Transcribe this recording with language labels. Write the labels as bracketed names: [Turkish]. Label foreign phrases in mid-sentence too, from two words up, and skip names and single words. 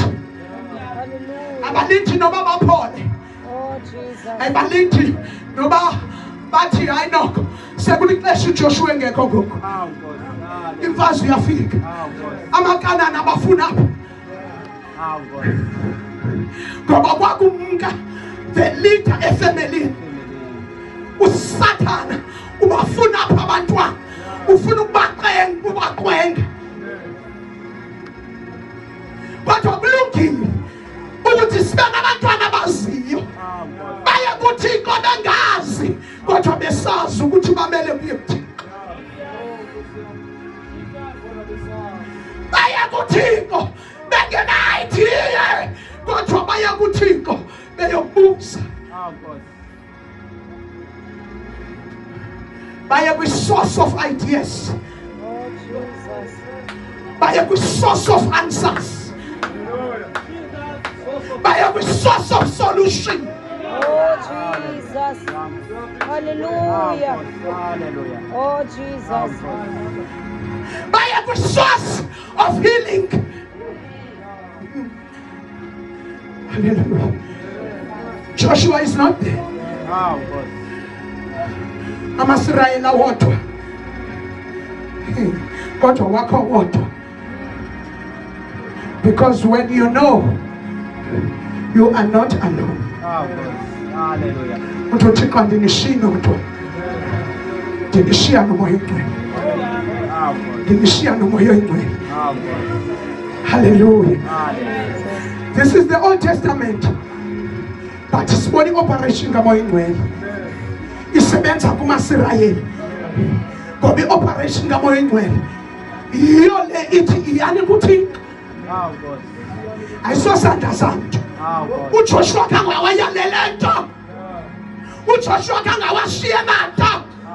[Xhosa] Abalindi noba baphole. Ayibalindi noba bathi hayi nokho sekulixesha uJoshua engekho ngoku. Imfazwe iyafika. Amakanani abafuna ngoba kwakumka [English] the leader [Xhosa] efamily. Usathana ubafuna apha abantwana ufuna ubaqwenga. Kodwa kulungile ukuthi sibe nabantwana abaziyo baye kuThixo bengazi kodwa besazi ukuthi bamele kuye kuThixo. Baye kuThixo bengenayidea kodwa baye kuThixo beyobuza. Baye kwi- [English] source of ideas. [Xhosa] Baye kwi- [English] source of answers. [Xhosa] Baye kwi- [English] source of solution. Oh Jesus. Hallelujah. Oh Jesus. [Xhosa] Baye kwi- [English] source of healing. Hallelujah. Joshua is not there. [Xhosa] Amasirayeli awodwa kodwa wakho wodwa. [English] Because when you know you are not alone. Hallelujah. [Xhosa] Uthixo andinishini kodwa Ndinishiya nomoya oyingcwele. Ndinishiya nomoya oyingcwele. [English] Hallelujah. This is the Old Testament. [Xhosa] But sibona i-operation kamoya oyingcwele isebenza kumaSirayeli. Ngoba i-operation kamoya oyingcwele iyo le ithi iyani kuthi ayisosandla samntu. uJoshua kangawayalela nto. uJoshua kangawashiya nto.